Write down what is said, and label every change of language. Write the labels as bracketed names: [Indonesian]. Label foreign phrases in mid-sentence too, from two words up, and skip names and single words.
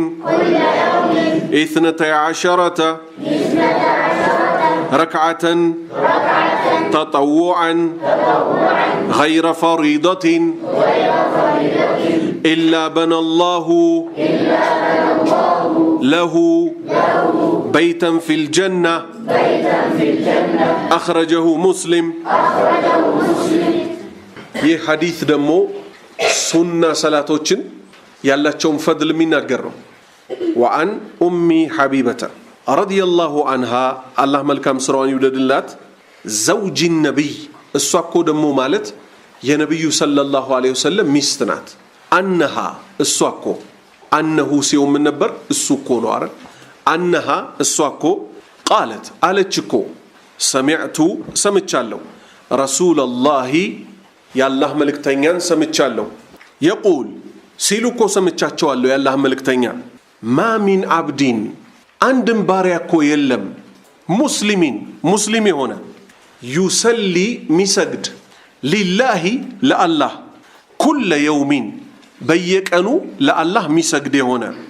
[Arabic] 12 ركعة تطوعا غير فريضة إلا بنى الله له بيتا في الجنة أخرجه مسلم. [Amharic] ይህ ሐዲስ ደግሞ ሱና ሰላቶችን ያላቸውን ፈድል የሚናገር ነው። [Arabic] وعن أم حبيبة رضي الله عنها الله [Amharic] መልካም ስራዋን ይውደድላት زوج النبي እሷ እኮ ደግሞ ማለት የነብዩ [Arabic] صلى الله عليه وسلم [Amharic] ሚስት ናት። አንሃ እሷ እኮ አንሁ ሲው ምን ነበር እሱ እኮ ነው አረ አንሃ እሷ እኮ ቃለት አለች እኮ ሰሚዕቱ ሰምቻለሁ ረሱላላሂ ያላህ መልእክተኛን ሰምቻለሁ የቁል ሲሉ እኮ ሰምቻቸዋለሁ ያላህ መልእክተኛ [Arabic] ما من عبد [Amharic] አንድም ባሪያ እኮ የለም ሙስሊሚን ሙስሊም የሆነ ዩሰሊ ሚሰግድ ሊላሂ ለአላህ [Arabic] كل يوم [Amharic] በየቀኑ ለአላህ ሚሰግድ የሆነ